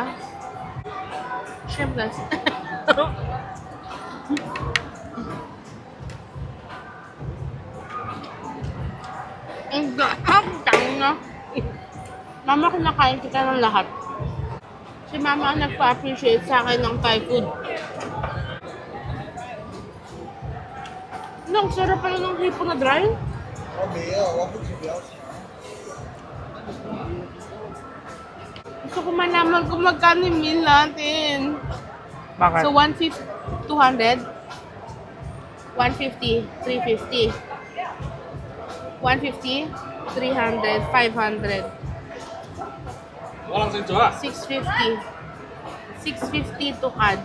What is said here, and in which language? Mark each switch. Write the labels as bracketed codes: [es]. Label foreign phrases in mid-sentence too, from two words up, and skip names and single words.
[tl] Shrimpless. Ang gaang na. Mama, kinakain kita ng lahat. Si Mama ang nagpa-appreciate sa akin ng [en] Thai food. [tl] Ang sarap pala ng hipo na dry. [zh] 我没有，我不吃不要钱。 [tl] Gusto ko malaman kung magkano yung meal natin. Bakit? [en] So, 150, 200, 150, 350, 150, 300, 500, 650, 650 to add,